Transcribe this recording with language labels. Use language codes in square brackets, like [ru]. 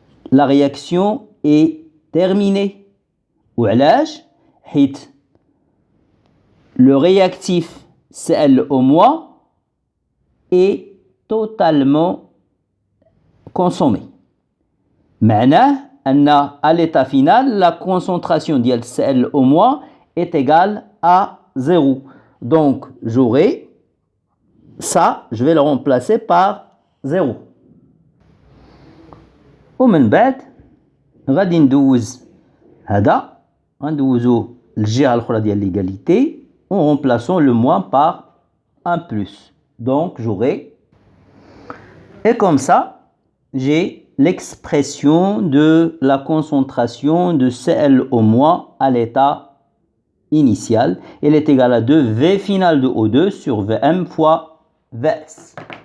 [fr] La réaction est terminée. [ar] وعلاش؟ حيت [fr] le réactif Cl au moins est totalement consommé. [ar] معناه [fr] à l'état final, la concentration de Cl au moins est égale à 0. Donc, j'aurai ça, je vais le remplacer par 0. [ar] ومن بعد غادي ندوز هذا غندوزو الجهة الأخرى ديال l'égalité [fr] en remplaçant le moins par un plus. Donc, j'aurai... Et comme ça, j'ai l'expression de la concentration de Cl au moins à l'état initial. Elle est égale à 2 V final de O2 sur Vm fois Vs.